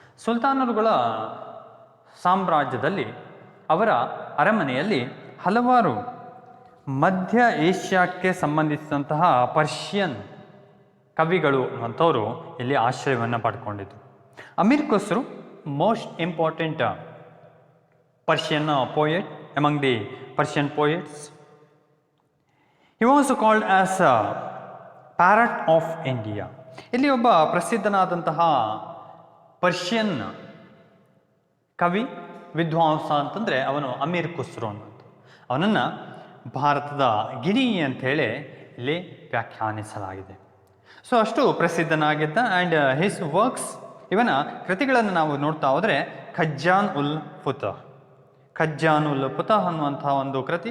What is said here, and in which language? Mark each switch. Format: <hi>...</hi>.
<kn>ಸುಲ್ತಾನರುಗಳ ಸಾಮ್ರಾಜ್ಯದಲ್ಲಿ, ಅವರ ಅರಮನೆಯಲ್ಲಿ ಹಲವಾರು ಮಧ್ಯ ಏಷ್ಯಾಕ್ಕೆ ಸಂಬಂಧಿಸಿದಂತಹ ಪರ್ಷಿಯನ್ ಕವಿಗಳು ಅನ್ನುವಂಥವರು ಇಲ್ಲಿ ಆಶ್ರಯವನ್ನು ಪಡ್ಕೊಂಡಿದ್ರು.</kn> <en>Amir Khusro, most important Persian poet among the Persian poets. He was called as a parrot of India.</en> <kn>ಇಲ್ಲಿ ಒಬ್ಬ ಪ್ರಸಿದ್ಧನಾದಂತಹ ಪರ್ಷಿಯನ್ ಕವಿ, ವಿದ್ವಾಂಸ ಅಂತಂದರೆ ಅವನು ಅಮೀರ್ ಖುಸ್ರು ಅನ್ನೋದು. ಅವನನ್ನು ಭಾರತದ ಗಿಣಿ ಅಂಥೇಳಿ ಇಲ್ಲಿ ವ್ಯಾಖ್ಯಾನಿಸಲಾಗಿದೆ. ಸೊ ಅಷ್ಟು ಪ್ರಸಿದ್ಧನಾಗಿದ್ದ.</kn> <en>and his works,</en> <kn>ಇವನ ಕೃತಿಗಳನ್ನು ನಾವು ನೋಡ್ತಾ ಹೋದರೆ ಖಜ್ಜಾನ್ ಉಲ್ ಫುತಹ್, ಖಜ್ಜಾನ್ ಉಲ್ ಫುತಹ್ ಅನ್ನುವಂಥ ಒಂದು ಕೃತಿ.</kn>